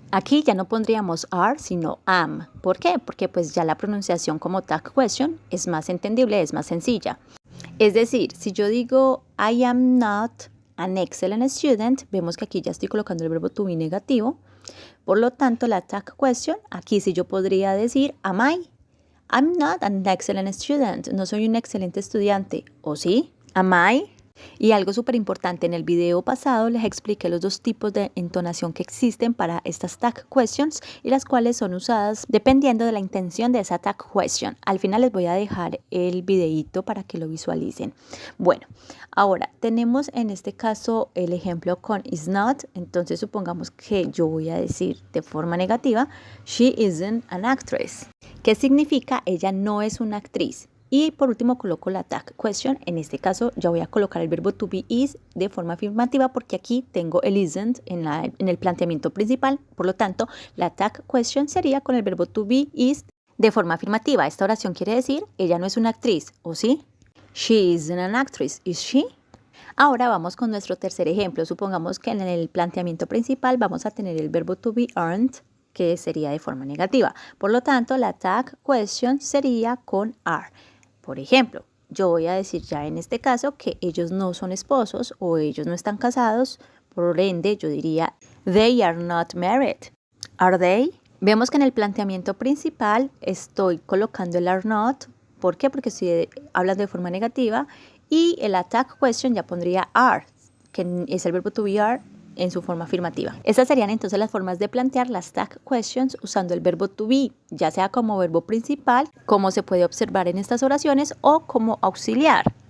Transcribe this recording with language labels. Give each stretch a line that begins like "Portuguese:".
Spanish: Aquí ya no pondríamos are, sino am. ¿Por qué? Porque pues ya la pronunciación como tag question es más entendible, es más sencilla. Es decir, si yo digo
English: I am not an excellent student,
Spanish: vemos que aquí ya estoy colocando el verbo to be negativo. Por lo tanto, la tag question, aquí sí yo podría decir
English: am I? I'm not an excellent student.
Spanish: No soy un excelente estudiante. ¿O sí?
English: Am I?
Spanish: Y algo súper importante, en el video pasado les expliqué los dos tipos de entonación que existen para estas tag questions y las cuales son usadas dependiendo de la intención de esa tag question. Al final les voy a dejar el videíto para que lo visualicen. Bueno, ahora tenemos en este caso el ejemplo con is not. Entonces supongamos que yo voy a decir de forma negativa,
English: she isn't an actress.
Spanish: ¿Qué significa? Ella no es una actriz. Y por último coloco la tag question. En este caso ya voy a colocar el verbo to be is de forma afirmativa porque aquí tengo el isn't en el planteamiento principal. Por lo tanto, la tag question sería con el verbo to be is de forma afirmativa. Esta oración quiere decir, ella no es una actriz, ¿o sí?
English: She isn't an actress, is she?
Spanish: Ahora vamos con nuestro tercer ejemplo. Supongamos que en el planteamiento principal vamos a tener el verbo to be aren't, que sería de forma negativa. Por lo tanto, la tag question sería con are. Por ejemplo, yo voy a decir ya en este caso que ellos no son esposos o ellos no están casados.
English: Por ende, yo diría, they are not married. Are they?
Spanish: Vemos que en el planteamiento principal estoy colocando el are not. ¿Por qué? Porque estoy hablando de forma negativa. Y el tag question ya pondría are, que es el verbo to be are en su forma afirmativa. Estas serían entonces las formas de plantear las tag questions usando el verbo to be, ya sea como verbo principal, como se puede observar en estas oraciones, o como auxiliar.